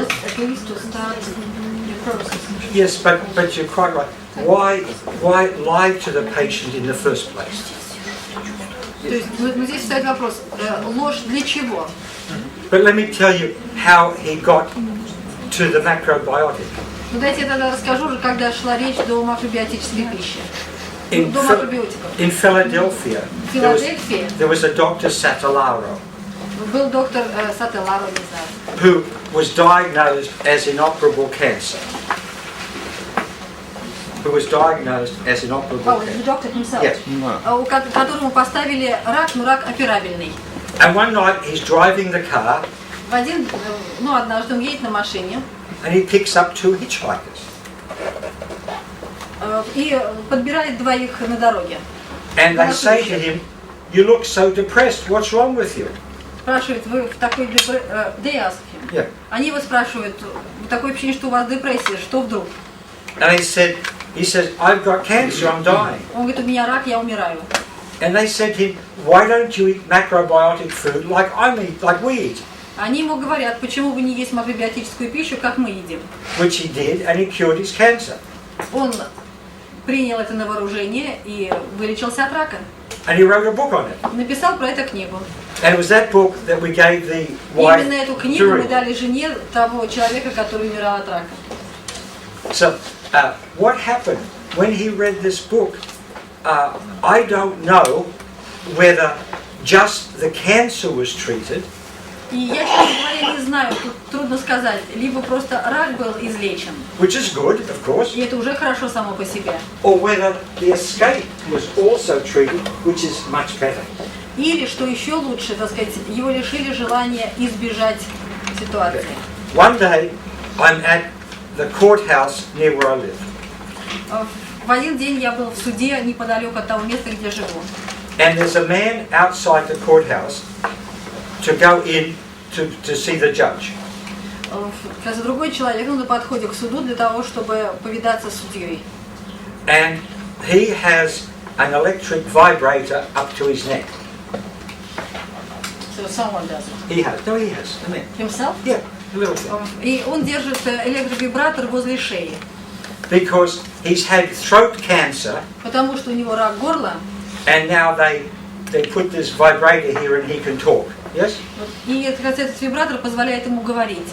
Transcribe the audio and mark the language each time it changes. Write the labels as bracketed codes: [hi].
[en] Just at least to start the process. Yes, but you're quite right. Why lie to the patient in the first place? [ru] То есть здесь встает вопрос, ложь для чего? [en] But let me tell you how he got to the macrobiotic. [ru] Ну дайте я тогда расскажу уже, когда шла речь до макробиотической пищи. [en] In, [ru] До макробиотиков. [en] in Philadelphia, [ru] В Филадельфии [en] there was a Dr. Satellaro [ru] был доктор Сателларо, не знаю, [en] who was diagnosed as inoperable cancer. Who was diagnosed as inoperable cancer. доктор himself, Yes. [ru] которому поставили рак, но рак операбельный. [en] And one night he's driving the car [ru] Однажды он едет на машине [en] and he picks up two hitchhikers. [ru] И подбирает двоих на дороге. [en] And they say to him, "You look so depressed. What's wrong with you?" [ru] Спрашивает, вы в такой депрессии? [en] Yeah. [ru] Они его спрашивают, такое ощущение, что у вас депрессия, что вдруг? [en] And he says, "I've got cancer. I'm dying." [ru] Он говорит, у меня рак, я умираю. [en] And they said to him, "Why don't you eat macrobiotic food like we eat?" [ru] Они ему говорят, почему вы не есть макробиотическую пищу, как мы едим. [en] Which he did, and he cured his cancer. [ru] Он принял это на вооружение и вылечился от рака. [en] And he wrote a book on it. [ru] Написал про это книгу. [en] And it was that book that we gave the wife [ru] Именно эту книгу мы [en] to [ru] дали жене того человека, который умирал от рака. [en] So, what happened when he read this book? I don't know whether just the cancer was treated, [ru] И я, честно говоря, не знаю, тут трудно сказать, либо просто рак был излечен, [en] which is good, of course, [ru] и это уже хорошо само по себе, [en] or whether the escape was also treated, which is much better. [ru] или, что еще лучше, так сказать, его лишили желания избежать ситуации. [en] One day, I'm at the courthouse near where I live, [ru] В один день я был в суде неподалеку от того места, где живу. [en] and there's a man outside the courthouse to go in to see the judge. [ru] Другой человек на подходе к суду для того, чтобы повидаться с судьей. [en] And he has an electric vibrator up to his neck. So someone does it. He has. No, he has. A man. Himself? Yeah, a little thing. [ru] И он держит электровибратор возле шеи, [en] Because he's had throat cancer, [ru] потому что у него рак горла, [en] and now they put this vibrator here and he can talk. Yes? [ru] и этот вибратор позволяет ему говорить.